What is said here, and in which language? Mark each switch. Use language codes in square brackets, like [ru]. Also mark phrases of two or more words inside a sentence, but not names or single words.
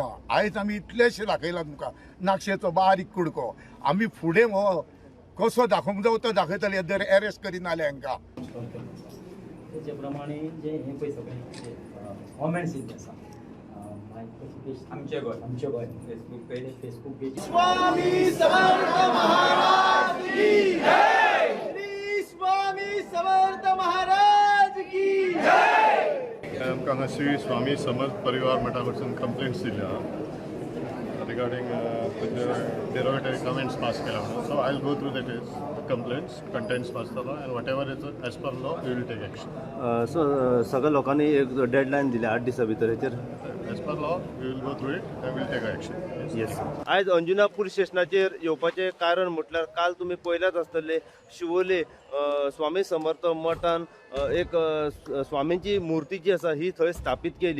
[kok] आयज आमी इतलेशे दाखयलात तुमकां नाक्षेचो बारीक कुडको, आमी फुडें हो कसो दाखोवंक जावो तो दाखयतले जर अरेस्ट करीत नाले हांकां. त्याचे प्रमाणे जे हे पळय सगळे कॉमेंट्स येयल्ले आसा आमचे गोय आमचे गोय [en] Facebook page Facebook page [hi] स्वामी समर्थ महाराज की जय. श्री स्वामी समर्थ महाराज की जय. [kok] आमकां हांगासर स्वामी समर्थ परिवार मठा कडसून कंप्लेंट्स दिल्या [en] regarding derogatory comments pass [kok] केला म्हणून. [en] So I will go through that is complaints contents pass जालो and what ever is as per law we will take action. [kok] सो सगळ्या लोकांनी एक डेडलाईन दिली 8 दिसां भितर हेचेर. [en] As per law we will go through it and will take action. येस. [kok] आयज अंजुना पुलीस स्टेशनाचेर येवपाचें कारण म्हटल्यार काल तुमी पळयल्याच आसतले शिवोले स्वामी समर्थ मठान एक स्वामींची मुर्ती जी आसा ही थंय स्थापीत केली.